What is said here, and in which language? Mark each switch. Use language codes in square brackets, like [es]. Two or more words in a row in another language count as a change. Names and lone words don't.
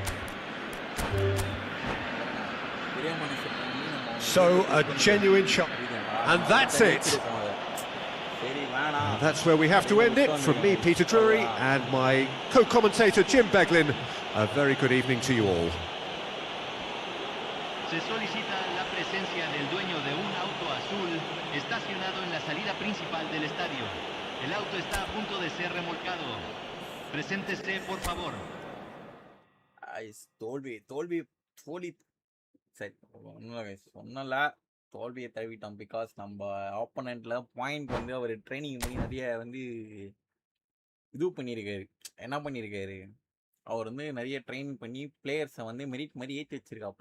[en] So, a genuine shot. And that's it. That's where we have to end it. From me, Peter Drury, and my co-commentator, Jim Beglin. A very good evening to you all. [es] Se solicita la presencia del dueño de un auto azul estacionado en la salida principal del estadio. El auto está a punto de ser remolcado. Preséntese, por favor. [ta] தோல்வி சரி சொன்னல தோல்வியை தழுவிட்டோம். பிகாஸ் நம்ம ஆப்போனண்ட்ல பாயிண்ட் வந்து அவர் ட்ரைனிங் பண்ணி நிறைய வந்து இது பண்ணியிருக்காரு. என்ன பண்ணியிருக்காரு, அவர் வந்து நிறைய ட்ரைனிங் பண்ணி பிளேயர்ஸை வந்து மெரிட் மாதிரி ஏற்றி வச்சிருக்காப்புல.